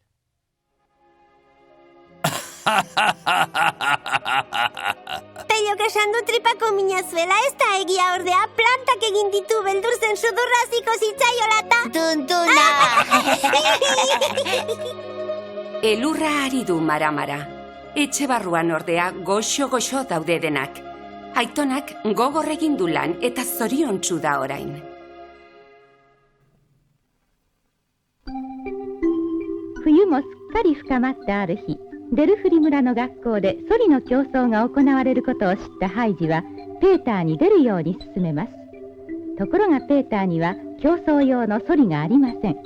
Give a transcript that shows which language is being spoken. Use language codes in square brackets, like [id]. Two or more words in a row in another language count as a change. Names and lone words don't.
[eu] Pello, esan du tripako mina zuela, ez da egia ordea, plantak egin ditu beldur zen sudurra hasiko zitzaiola. Tuntuna! Elurra ari du mara-mara. Etxe barruan ordea goxo-goxo daude denak. Aitonak gogor egin du lan eta zoriontsu da orain. [ja] 冬もすっかり深まったある日, デルフリ村の学校でソリの競争が行われることを知ったハイジはペーターに出るように勧めます。ところがペーターには競争用のソリがありません。